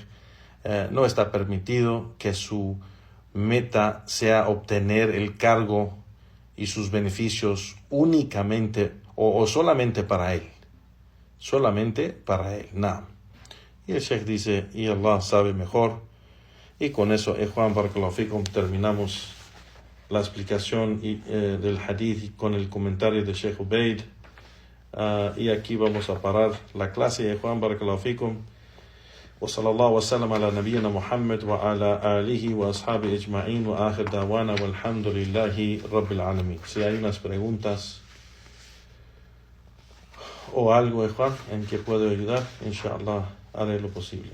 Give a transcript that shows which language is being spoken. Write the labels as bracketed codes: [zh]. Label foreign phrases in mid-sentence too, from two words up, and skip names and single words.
[es] No está permitido que su meta sea obtener el cargo y sus beneficios únicamente o solamente para él. Solamente para él. Nada. Y el Sheikh dice, y Allah sabe mejor. Y con eso, Juan, [ar] بارك الله فيكم, [es] terminamos la explicación del hadith con el comentario de Sheikh Ubaid. Y aquí vamos a parar la clase. Juan, [ar] بارك الله فيكم. وصلى الله وسلم على نبينا محمد وعلى آله وأصحابه أجمعين وآخر دعوانا والحمد لله رب العالمين. [es] Si hay unas preguntas o algo, Juan, en que puedo ayudar, [ar] إن شاء الله, [es] haré lo posible.